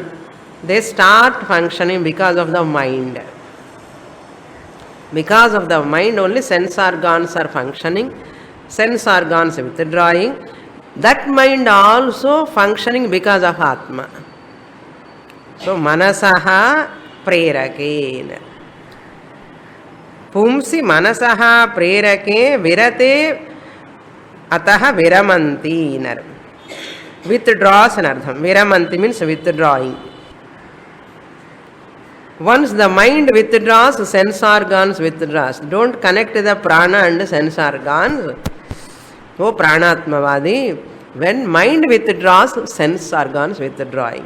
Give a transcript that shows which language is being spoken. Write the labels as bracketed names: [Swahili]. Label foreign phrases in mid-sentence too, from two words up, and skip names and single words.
[English] They start functioning because of the mind. Because of the mind only sense organs are functioning, sense organs withdrawing. That mind also functioning because of Atma. [Sanskrit] So मनसः प्रेरके. पुंसि मनसः प्रेरके विरते अतः विरमन्ति. [English] Withdraws anardham. Viramanti means withdrawing. Once the mind withdraws, sense organs withdraws. Don't connect the prana and sense organs. Oh, Pranatmavadi. When mind withdraws, sense organs withdrawing.